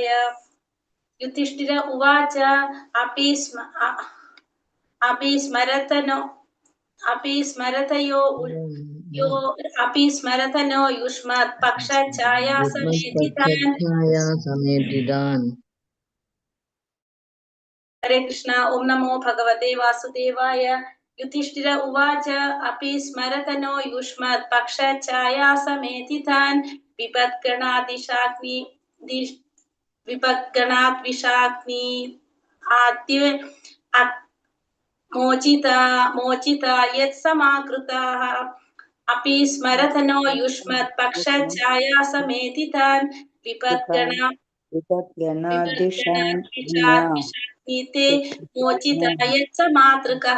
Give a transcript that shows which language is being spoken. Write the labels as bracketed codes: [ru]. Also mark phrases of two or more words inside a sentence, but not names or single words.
[sa] യുധിഷ്ഠിര ഉവാച സ്മരതനോ യുഷ്മത് പക്ഷഛായാസമേതിതാൻ. ഹരേ കൃഷ്ണ. ഓം നമോ ഭഗവതേ വാസുദേവായ. युधिष्ठिर उवाच अपि स्मरतनो युष्मत् पक्षच्छायासमेधितान् विपद्गणाद्विषाग्नि आद्य मोचिता यत्समाकृताः अपि स्मरतनो युष्मत् पक्षच्छायासमेधितान् विपद्गणाद्विषाग्नि ते मोचिता यत्समातृकः।